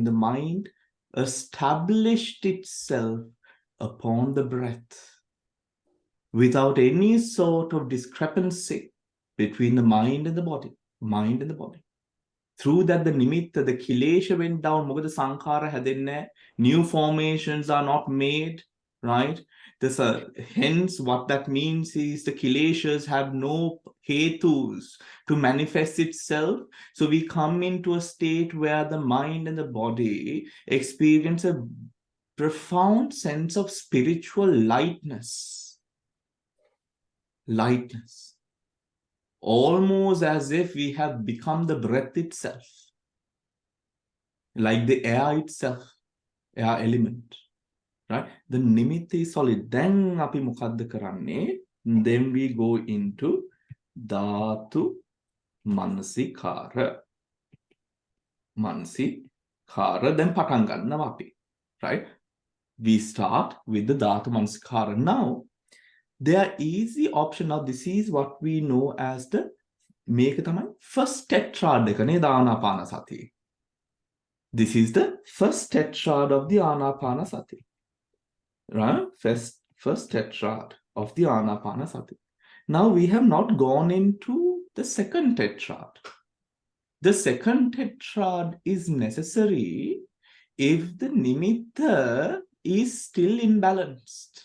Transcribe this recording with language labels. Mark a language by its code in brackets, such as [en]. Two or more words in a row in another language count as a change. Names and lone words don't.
[en] The mind established itself upon the breath without any sort of discrepancy between the mind and the body. Through that, the nimitta, the kilesha went down. [si] මොකද සංස්කාර හැදෙන්නේ, [en] new formations are not made, right? Hence, what that means is the kileshas have no hetus to manifest itself. So we come into a state where the mind and the body experience a profound sense of spiritual lightness. Lightness. Almost as if we have become the breath itself. Like the air itself, air element. Right? The nimitta is solid. Then [si] අපි මොකද කරන්නේ. [en] Then we go into dhatu manasikara. [si] Manasikara. Then පටන් ගන්නවා අපි. Right? [en] We start with the dhatu manasikara. Now, there is the option. Now, this is what we know as the [si] මේක තමයි [en] first tetrad [si] එක නේද ආනාපානසතිය. [en] This is the first tetrad of the ආනාපානසතිය. Right? First tetrad of the Anapanasati. Now we have not gone into the second tetrad. The second tetrad is necessary if the nimitta is still imbalanced.